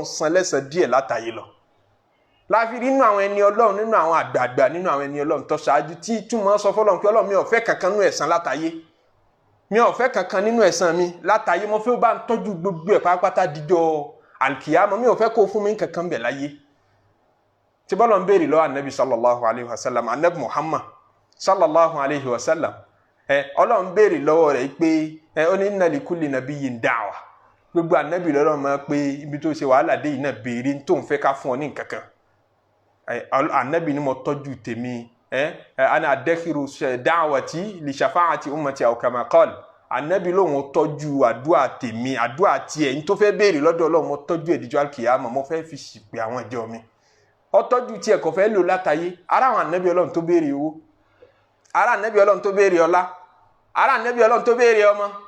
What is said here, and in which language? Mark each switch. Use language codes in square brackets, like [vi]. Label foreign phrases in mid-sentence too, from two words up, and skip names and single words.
[yo] san lẹ́san díẹ̀ látàyé lọ láfi nínú àwọn ẹni Ọlọ́run nínú àwọn àgbààgbà nínú àwọn ẹni Ọlọ́run tó ṣáájú tí túmọ̀ sọ fọ́lọ́run pé Ọlọ́run mi ò fẹ́ kankan nínú ẹ̀san látàyé mi ò fẹ́ kankan nínú ẹ̀san mi látàyé mo fẹ́ bá ń tọ́jú gbogbo ẹ̀ pátápátá díjọ́ àlùkìyámọ̀ mi ò fẹ́ kó fún mi kankan bẹ̀ láyé tí bọ́lọ̀ ń béèrè lọ́wọ́ anabi [ar] صلى الله عليه وسلم [yo] anabi Muhammad [ar] صلى الله عليه وسلم [yo] Ọlọ́run béèrè lọ́wọ́ rẹ̀ pé ó ní [ar] إن لكل نبي دعوة [yo] gbogbo anabi lọ́rọ̀ mọ́ pé ibi tó ṣe wàhálà dé yìí náà béèrè tó ń fẹ́ ká fún ọ ní nǹkankan anabi ni mo tọ́jú tèmi [ar] أنا ادخرت دعوتي لشفاعة أمتي أو كما قال [yo] anabi lóhun tọ́jú àdúrà tèmi àdúrà tiẹ̀ ní tó fẹ́ béèrè lọ́dọ̀ Ọlọ́run mo tọ́jú ẹ̀díjọ́ alkiyama mo fẹ́ fi ṣìpẹ̀ àwọn ìjọ mi ọtọ́jú tí ẹ̀kọ́ fẹ́ lò látàyé ara àwọn ànábì Ọlọ́run tó béèrè owó ara ànábì Ọlọ́run tó béèrè ọlá ara ànábì Ọlọ́run tó béèrè ọmọ